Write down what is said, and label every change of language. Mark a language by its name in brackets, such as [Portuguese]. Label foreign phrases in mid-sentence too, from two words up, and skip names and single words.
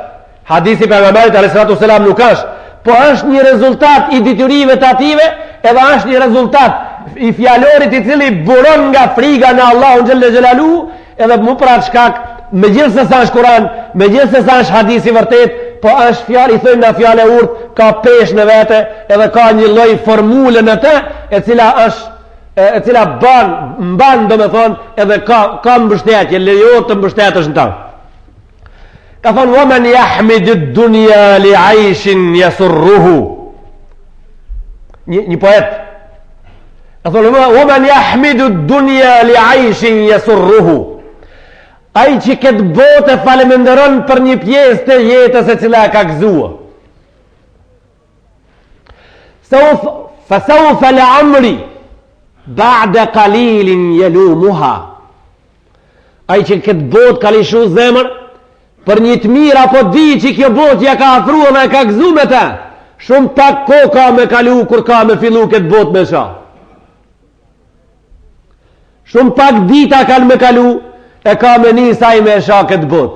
[Albanian] Hadisi pejgamberit [Arabic] عليه السلام [Albanian] nuk është. Po është një rezultat i diturive të ative, edhe është një rezultat i fjalorit i cili buron nga friga në Allahun [Arabic] جل جلاله, [Albanian] edhe mu për atë shkak, me gjithë se sa është Kur'an, me gjithë se sa është hadisi vërtet, po është fjallë, i thëjmë në fjallë e urtë, ka pesh në vete, edhe ka një lloj formule në të, e cila mban do me thonë, edhe ka mbështetje, lejohet të mbështetësh në ta. Ka thonë, [Arabic] وَمَنْ يَحْمِدُ الدُّنْيَا لِعَيْشٍ يَسُرُّهُ. [Albanian] Një poet. Ka thonë, [Arabic] وَمَنْ يَحْمِدُ الدُّنْيَا لِعَيْشٍ يَسُرُّهُ. [Albanian] Ai që këtë botë e falemenderon për një pjesë të jetës e cila ka gëzua. [Arabic] فَسَوْفَ لَعَمْرِ بَعْدَ قَلِيلٍ يَلُومُهَا. [Albanian] Ai që këtë botë ka lishu zemër për një të mirë apo di që kjo botë ja ka afrua dhe ka gëzu me ta, shumë pak ko ka me kalu kur ka me fillu këtë botë me sha. Shumë pak dita ka me kalu e ka me një saj me sha këtë botë.